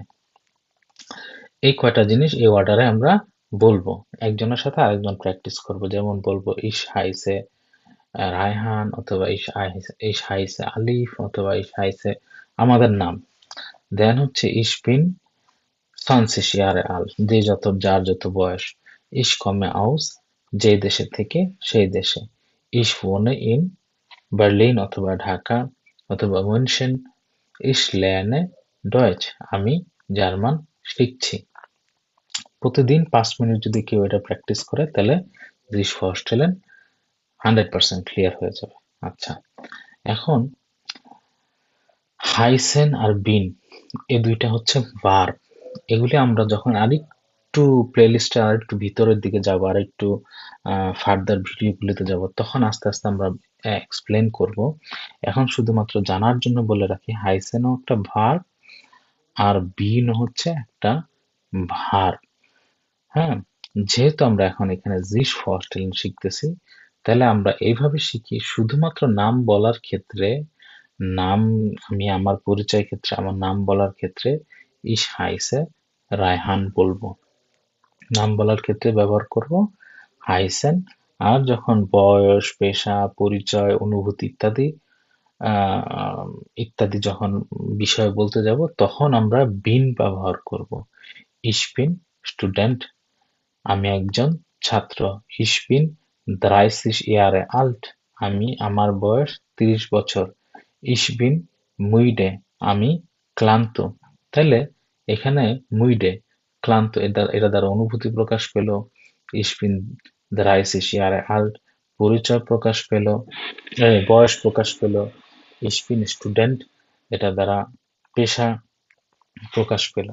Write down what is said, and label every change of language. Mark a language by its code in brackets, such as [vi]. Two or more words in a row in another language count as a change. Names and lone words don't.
[bn] এই কয়টা জিনিস এই অর্ডারে আমরা বলবো। একজনের সাথে আরেকজন প্র্যাকটিস করব। যেমন বলবো [de] ich heiße [bn] রায়হান অথবা [de] ich heiße [bn] আলিফ অথবা [de] ich heiße [bn] আমাদের নাম। [de] দেন হচ্ছে ich bin 20 Jahre alt, [bn] যার যত বয়স। [de] Ich komme aus, [bn] যে দেশে থেকে সেই দেশে। [de] Ich wohne in Berlin অথবা ঢাকা অথবা München Ich lerne Deutsch. [bn] আমি জার্মান শিখছি। প্রতিদিন 5 মিনিট যদি কেউ এটা প্র্যাকটিস করে তাহলে [de] sich vorstellen [bn] 100% ক্লিয়ার হয়ে যাবে। আচ্ছা, এখন হাইসেন আর বিন এই দুইটা হচ্ছে ভার্ব। এগুলি আমরা যখন আরেকটু প্লেলিস্টে আরেকটু ভিতরের দিকে যাব, আরেকটু ফার্দার ভিডিওগুলিতে যাব, তখন আস্তে আস্তে আমরা এক্সপ্লেন করব। এখন শুধুমাত্র জানার জন্য বলে রাখি, হাইসেনও একটা ভার্ব আর বিনও হচ্ছে একটা ভার্ব। হ্যাঁ, যেহেতু আমরা এখন এখানে [de] sich vorstellen [bn] শিখতেছি, তাহলে আমরা এইভাবে শিখি শুধুমাত্র নাম বলার ক্ষেত্রে, নাম আমি আমার পরিচয় ক্ষেত্রে আমার নাম বলার ক্ষেত্রে [de] ich heiße [bn] রায়হান বলবো। নাম বলার ক্ষেত্রে ব্যবহার করব হাইসেন। আর যখন বয়স, পেশা, পরিচয়, অনুভূতি ইত্যাদি যখন বিষয় বলতে যাব তখন আমরা বিন ব্যবহার করব। [de] Ich bin Student, [bn] আমি একজন ছাত্র। [de] Ich bin 30 Jahre alt, [bn] আমার বয়স 30 বছর। [de] Ich bin müde, [bn] আমি ক্লান্ত। তাহলে এখানে müde ক্লান্ত এটা দ্বারা অনুভূতি প্রকাশ পেল। [de] Ich bin 30 Jahre alt [bn] পরিচয় প্রকাশ পেল, বয়স প্রকাশ পেল। [de] Ich bin Student [bn] এটা দ্বারা পেশা প্রকাশ পেল।